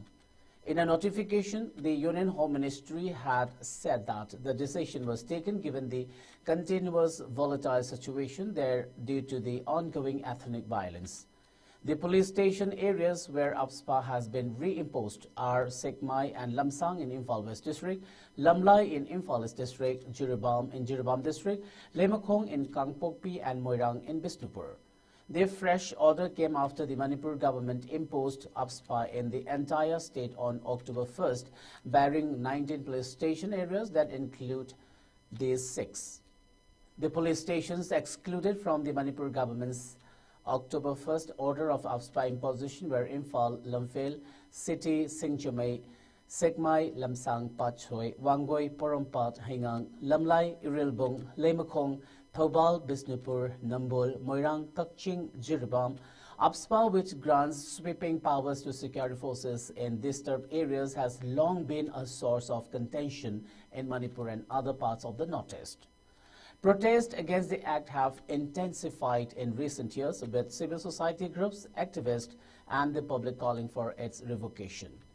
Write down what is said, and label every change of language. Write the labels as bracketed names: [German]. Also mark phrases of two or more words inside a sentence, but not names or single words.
[English] In a notification, the Union Home Ministry had said that the decision was taken given the continuous volatile situation there due to the ongoing ethnic violence. The police station areas where APSPA has been reimposed are Sekmai and Lamsang in Imphal West District, Lamlai in Imphal East District, Jiribam in Jiribam District, Lemokong in Kangpokpi, and Moirang in Bisnupur. The fresh order came after the Manipur government imposed APSPA in the entire state on October 1st, barring 19 police station areas that include these 6. The police stations excluded from the Manipur government's October 1st order of APSPA imposition were Imphal, Lamphel, City, Singchamay, Sekmai, Lamsang, Pachhoy, Wangoi, Porompat, Hingang, Lamlai, Irilbung, Lemokong, Thobal, Bisnupur, Nambol, Moirang, Takching, Jiribam. APSPA, which grants sweeping powers to security forces in disturbed areas, has long been a source of contention in Manipur and other parts of the Northeast. Protests against the act have intensified in recent years, with civil society groups, activists, and the public calling for its revocation.